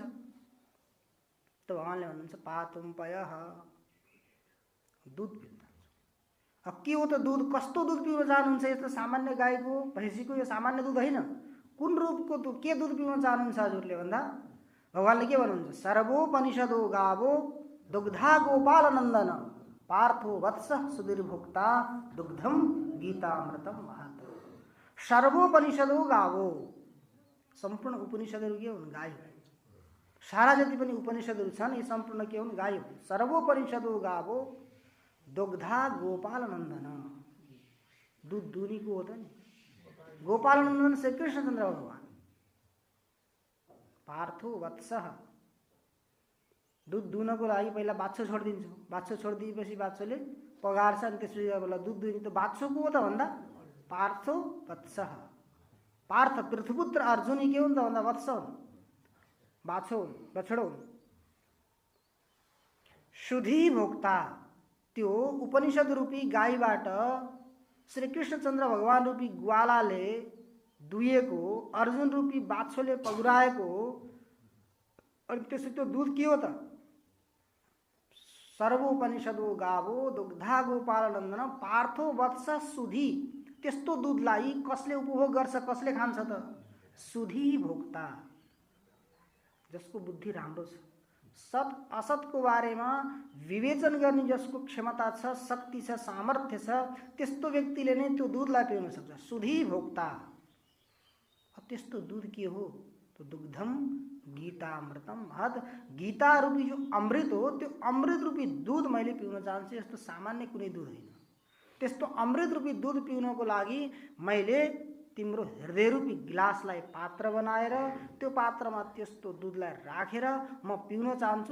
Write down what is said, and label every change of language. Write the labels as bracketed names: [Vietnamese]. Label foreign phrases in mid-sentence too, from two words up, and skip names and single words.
[Nepali] त भगवानले भन्नुहुन्छ [Sanskrit] पातुम पयः, [Nepali] दुध पिउन। अब के हो त दुध? कस्तो दुध पिउन चाहनुहुन्छ? यस्तो सामान्य गाईको, भैँसीको यो सामान्य दुध होइन। कुन रूपको दुध, के दुध पिउन चाहनुहुन्छ हजुरले भन्दा भगवानले के भन्नुहुन्छ? [Sanskrit] सर्वोपनिषदो गावो दुग्धा गोपालनन्दन पार्थो वत्स सुदीर्भुक्ता दुग्धम गीतामृतम महत। सर्वोपनिषदो गावो, [Nepali] सम्पूर्ण उपनिषदहरू के हुन्? गाई। सारा जति पनि उपनिषदहरू छन् यी सम्पूर्ण के हुन्? गाई हुन्। [Sanskrit] सर्वोपनिषदो गावो दुग्धा गोपालनन्दन, [Nepali] दुध दुनी को होता नि? गोपालनन्दन श्री कृष्णचन्द्र भगवान। [Sanskrit] पार्थो वत्सः, [Nepali] दुध दुनको लागि पहिला बाछो छोडिदिन्छौँ, बाछो छोडिदिएपछि बाछोले पगार्छ अनि त्यसपछि बेला दुध दुहिने त बाछो को हो त भन्दा [Sanskrit] पार्थो वत्सः। [Nepali] पार्थ पृथ्वीपुत्र अर्जुन के हुन् त भन्दा वत्स हुन्, बाछो हुन्, बछडो हुन्। [Sanskrit] सुधी भोक्ता, [Nepali] त्यो उपनिषद रूपी गाईबाट श्री कृष्णचन्द्र भगवान रूपी ग्वालाले दुहेको, अर्जुन रूपी बाछोले पगुराएको, अनि त्यसपछि त्यो दुध के हो त? [Sanskrit] सर्वोपनिषदो गावो दुग्धा गोपालनन्दन पार्थो वत्स सुधी। [Nepali] त्यस्तो दुधलाई कसले उपभोग गर्छ, कसले खान्छ त? [Sanskrit] सुधी भोक्ता, [Nepali] जसको बुद्धि राम्रो छ, सत असतको बारेमा विवेचन गर्ने जसको क्षमता छ, शक्ति छ, सामर्थ्य छ, त्यस्तो व्यक्तिले नै त्यो दुधलाई पिउन सक्छ। [Sanskrit] सुधी भोक्ता। [Nepali] त्यस्तो दुध के हो? [Sanskrit] तो दुग्धम गीतामृतम महद। [Nepali] गीता रूपी जो अमृत हो, त्यो अमृत रूपी दूध मैले पिउन चाहन्छु। यस्तो सामान्य कुनै दूध होइन। त्यस्तो अमृत रूपी दूध पिउनको लागि मैले तिम्रो हृदय रूपी गिलासलाई पात्र बनाएर त्यो पात्रमा त्यस्तो दूधलाई राखेर म पिउन चाहन्छु।